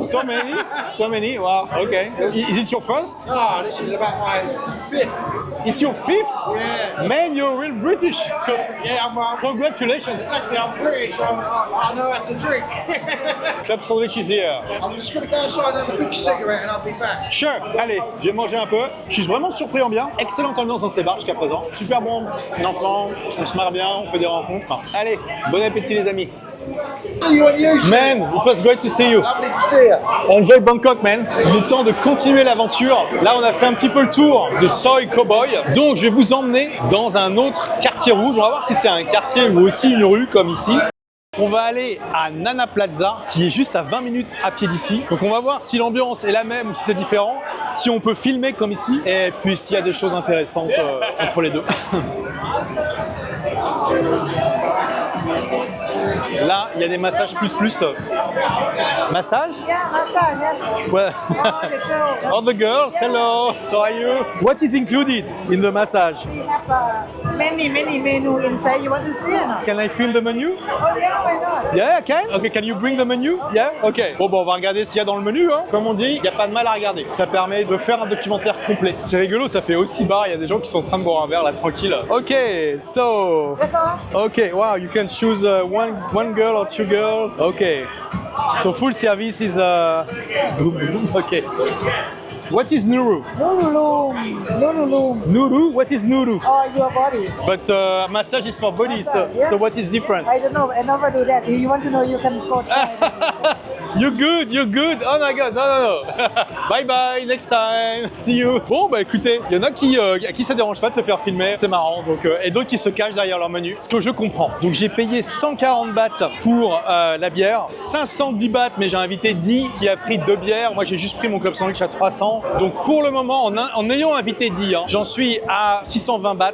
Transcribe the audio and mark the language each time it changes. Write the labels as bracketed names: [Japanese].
[English] So many. Wow. Okay. Is it your first? Oh, this is about my 5th. It's your 5th? Yeah. Man, you're real British. Yeah, I'm Congratulations. exactly, I'm British, I know how to drink. Club sandwich is here. I'm just going to go outside and have a quick cigarette and I'll be back. Sure. [French] Allez, je vais manger un peu. Je suis vraiment surpris en bien. Excellente ambiance dans ces bars jusqu'à présent. Super bon enfant, on se marre bien, on fait des rencontres. Allez, bon appétit les amis. [English] See you on YouTube. Man, it was great to see you. Lovely to see you. Enjoy Bangkok, man. [French] Il est temps de continuer l'aventure. Là, on a fait un petit peu le tour de Soi Cowboy. Donc, je vais vous emmener dans un autre quartier rouge. On va voir si c'est un quartier ou aussi une rue comme ici. On va aller à Nana Plaza, qui est juste à 20 minutes à pied d'ici. Donc, on va voir si l'ambiance est la même ou si c'est différent. Si on peut filmer comme ici. Et puis, s'il y a des choses intéressantes entre les deux. Là, il y a des massages plus. [English] Massage? Yeah, massage, yes. Well, All the girls. all the girls, hello, how are you? What is included in the massage? We have many menu inside. You want to see or not? Can I film the menu? Oh yeah, why not? Yeah, I can. Okay, can you bring the menu? Yeah, okay. [French] Bon, on va regarder ce qu'il y a dans le menu. Hein. Comme on dit, il n'y a pas de mal à regarder. Ça permet de faire un documentaire complet. C'est rigolo, ça fait aussi bar. Il y a des gens qui sont en train de boire un verre là, tranquille. [English] Okay, so. That's all. Okay, wow, you can choose one girl or 2 girls. Okay. So full service is okay. What is Nuru? Nuru. Nuru? What is Nuru? Oh, your body. But massage is for body, so what is different? I don't know. I never do that. If you want to know, you can go try. You're good. Oh my god, no. Bye bye, next time. See you. [French] Bon, bah écoutez, il y en a à qui ça dérange pas de se faire filmer, c'est marrant. Donc, et d'autres qui se cachent derrière leur menu, ce que je comprends. Donc j'ai payé 140 bahts pour la bière, 510 bahts, mais j'ai invité 10 qui a pris 2 bières. Moi j'ai juste pris mon club sandwich à 300. Donc pour le moment, en ayant invité 10, j'en suis à 620 bahts.